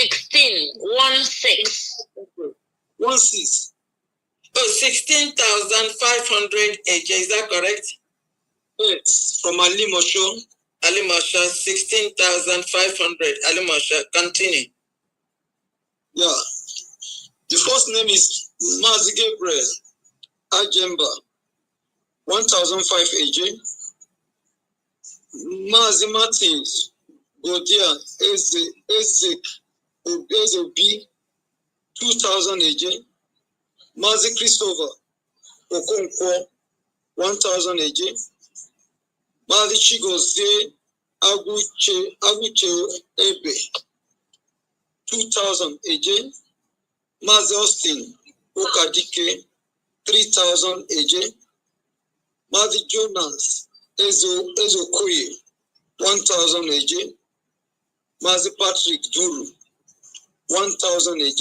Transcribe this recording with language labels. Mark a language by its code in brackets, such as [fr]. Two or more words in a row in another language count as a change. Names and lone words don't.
[en] 16. Oh, 16,500 AJ. Is that correct? Yes, from Ali Mosho. Ali Mosho, 16,500. Ali Mosho, continue. Yeah. The first name is Mazi Gabriel Ajemba, 1,005 AJ. Mazi Martins Godia Ezek Obi, 2,000 AJ. Mazi Christopher Okonkwo, 1,000 AJ. Mazi Chigozie Aguche Ebe, 2,000 AJ. Mazi Austin Okadike, 3,000 AJ. Mazi Jonas Ezokoye, 1,000 AJ. Mazi Patrick Duru, 1,000 AJ.